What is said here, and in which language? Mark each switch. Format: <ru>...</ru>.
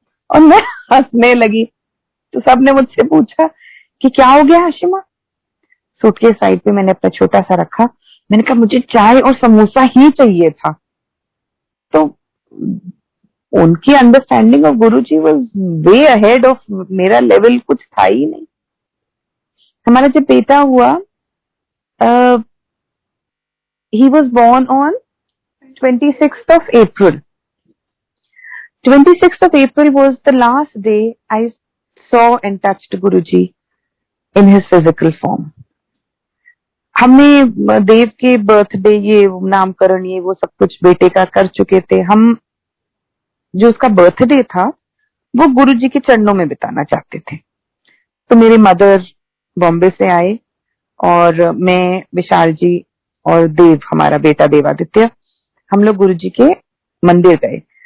<hi>और मैं हंसने लगी। तो सबने मुझसे पूछा कि क्या हो गया हाशिमा। सूटकेस साइड पे मैंने अपना छोटा सा रखा, मैंने कहा मुझे चाय और समोसा ही चाहिए था। तो उनकी</hi> <en>understanding of Guruji was way ahead of</en> <hi>मेरा लेवल, कुछ था ही नहीं।</hi> <en>हमारा जब बेटा हुआ, he was born on 26th of April. 26th of April was the last day I saw and touched Guruji in his physical form.</en> <hi>हमने देव के बर्थडे, ये नामकरण, ये वो सब कुछ बेटे का कर चुके थे। हम जो उसका बर्थडे था वो गुरुजी के चरणों में बिताना चाहते थे। तो मेरे मदर बॉम्बे से आए, और मैं, विशाल जी और देव, हमारा बेटा देवादित्य, हम लोग गुरुजी के मंदिर गए।</hi>